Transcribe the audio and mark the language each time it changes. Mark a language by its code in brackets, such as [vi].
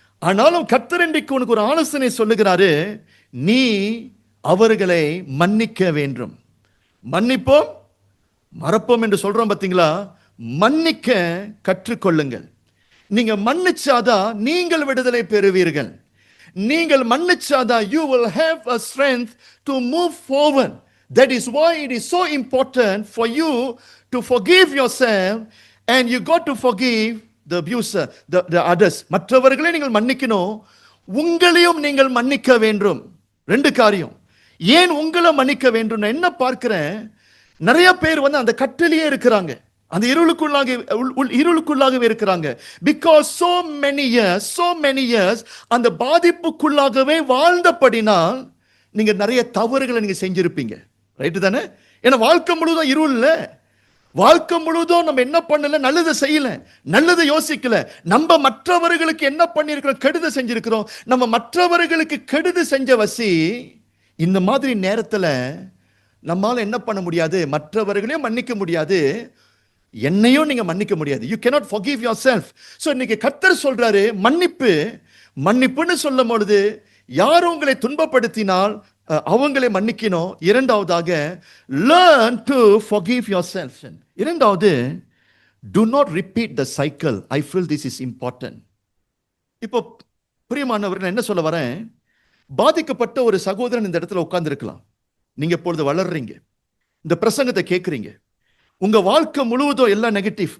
[ta] ஆனாலும் கர்த்தர் இன்றைக்கு உனக்கு ஒரு ஆலோசனை சொல்லுகிறாரு. நீ அவர்களை மன்னிக்க வேண்டும். மன்னிப்போம் மறப்போம் என்று சொல்றோம் பாத்தீங்களா? மன்னிக்க கற்றுக்கொள்ளுங்கள். நீங்க மன்னிச்சாதான் நீங்கள் விடுதலை பெறுவீர்கள். நீங்கள் மன்னிச்சாதான் [en] you will have a strength to move forward. That is why it is so important for you to forgive yourself, and you got to forgive the abuser, the others. [ta] மற்றவர்களை நீங்கள் மன்னிக்கணும், உங்களையும் நீங்கள் மன்னிக்க வேண்டும். ரெண்டு காரியம். ஏன் உங்களை மன்னிக்க வேண்டும்? என்ன பார்க்கிறேன், நிறைய பேர் வந்து அந்த கட்டிலேயே இருக்கிறாங்க, அந்த இருளுக்குள்ளாகவே இருக்கிறாங்க. பிகாஸ் [en] so many years [ta] அந்த பாதிப்புக்குள்ளாகவே வாழ்ந்தபடினால் நீங்க நிறைய தவறுகளை நீங்க செஞ்சிருப்பீங்க. ரைட்டு தானே? ஏன்னா வாழ்க்கை முழுவதும் இருள் இல்ல. வாழ்க்கை முழுவதும் நம்ம என்ன பண்ணல? நல்லதை செய்யல, நல்லதை யோசிக்கல. நம்ம மற்றவர்களுக்கு என்ன பண்ணிருக்கிறோம்? கெடுத செஞ்சிருக்கிறோம். நம்ம மற்றவர்களுக்கு கெடுது செஞ்ச வசி இந்த மாதிரி நேரத்துல நம்மால என்ன பண்ண முடியாது? மற்றவர்களையும் மன்னிக்க முடியாது, என்னையும் நீங்க மன்னிக்க முடியாது. [en] You cannot forgive yourself. [ta] So இன்னைக்கு கர்த்தர் சொல்றாரு, மன்னிப்புன்னு சொல்லும் பொழுது, யார் உங்களை துன்பப்படுத்தினால் அவங்களை மன்னிக்கணும். இரண்டாவதாக, [en] learn to forgive yourself. [ta] இரண்டாவது, [en] do not repeat the cycle. I feel this is important. [ta] இப்போ பிரியமானவர்கள், என்ன சொல்ல வரேன்? பாதிக்கப்பட்ட ஒரு சகோதரன் இந்த இடத்துல உட்கார்ந்து இருக்கலாம். நீங்க இப்பொழுது வளர்றீங்க, இந்த பிரசங்கத்தை கேட்கிறீங்க. உங்க வாழ்க்கை முழுவதும் எல்லாம் நெகட்டிவ்.